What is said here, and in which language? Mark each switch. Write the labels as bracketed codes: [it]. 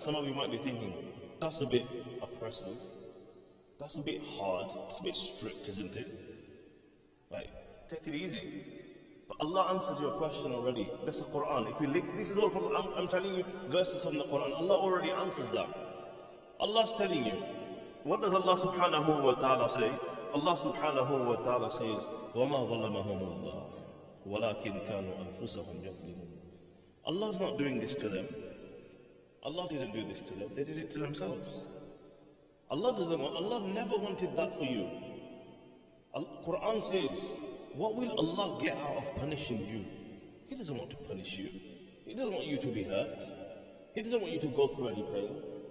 [en] Some of you might be thinking, that's a bit oppressive. That's a bit hard, it's a bit strict, isn't it? Right, take it easy. But Allah answers your question already. That's the Quran. This is all from, I'm telling you verses from the Quran. Allah already answers that. Allah's telling you. What does Allah subhanahu wa ta'ala say? [ar] Allah subhanahu wa ta'ala says, وَمَا ظَلَمَهُمُ اللَّهُ وَلَكِنْ كَانُوا أَنفُسَهُمْ يَظْلِمُونَ. [en] Allah's not doing this to them. Allah didn't do this to them. They did it to themselves. Allah never wanted that for you. Quran says, what will Allah get out of punishing you? He doesn't want to punish you. He doesn't want you to be hurt. He doesn't want you to go through any pain.